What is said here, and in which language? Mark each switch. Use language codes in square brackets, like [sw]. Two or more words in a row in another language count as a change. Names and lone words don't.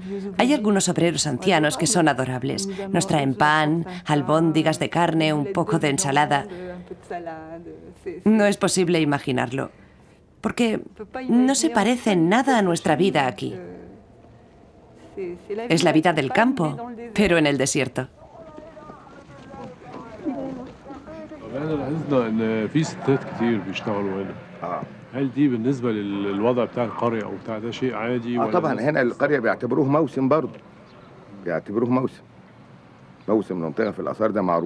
[es] Hay algunos obreros ancianos que son adorables. Nos traen pan, albóndigas de carne, un poco de ensalada. No es posible imaginarlo, porque no se parece en nada a nuestra vida aquí. Es la vida del campo, pero en el desierto. [ar] لاحظنا ان في ستات كتير بيشتغلوا هنا. هل دي بالنسبه للوضع بتاع القريه او بتاع ده شيء عادي ولا طبعا هنا القريه بيعتبروه موسم برضه. بيعتبروه موسم منطقه في الاثار ده معروف.